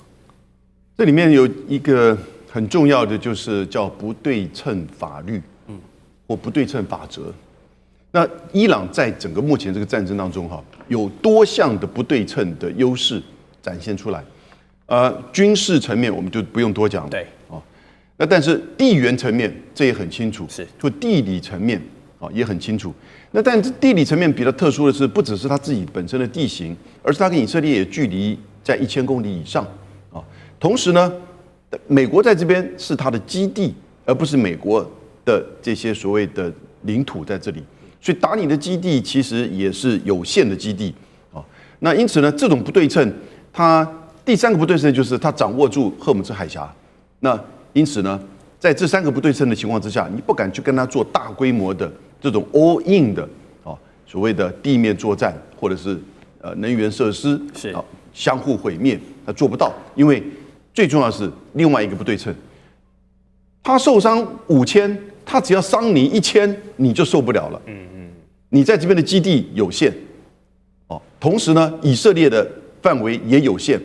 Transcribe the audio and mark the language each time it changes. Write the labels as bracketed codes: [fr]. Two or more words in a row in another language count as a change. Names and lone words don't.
[zh] 這裡面有一個很重要的，就是叫不對稱法律，或不對稱法則。那伊朗在整個目前這個戰爭當中，哈，有多項的不对稱的優勢展現出來，軍事層面我們就不用多講了，對，那但是地緣層面這也很清楚，是，就地理層面也很清楚。那但是地理層面比較特殊的是，不只是它自己本身的地形，而是它跟以色列也距離在1000公里以上啊。同時呢，美國在這邊是它的基地，而不是美國的這些所謂的領土在這裡，所以打你的基地其實也是有限的基地啊。那因此呢，這種不對稱，它第3個不對稱就是它掌握住荷姆茲海峽。那因此呢，在這3個不對稱的情況之下，你不敢去跟他做大規模的這種 [en] all in [zh] 的所謂的地面作戰，或者是能源設施是相互毀滅，他做不到。因為最重要的是另外一個不對稱，他受傷5000，他只要傷你1000，你就受不了了。你在這邊的基地有限，同時呢，以色列的範圍也有限。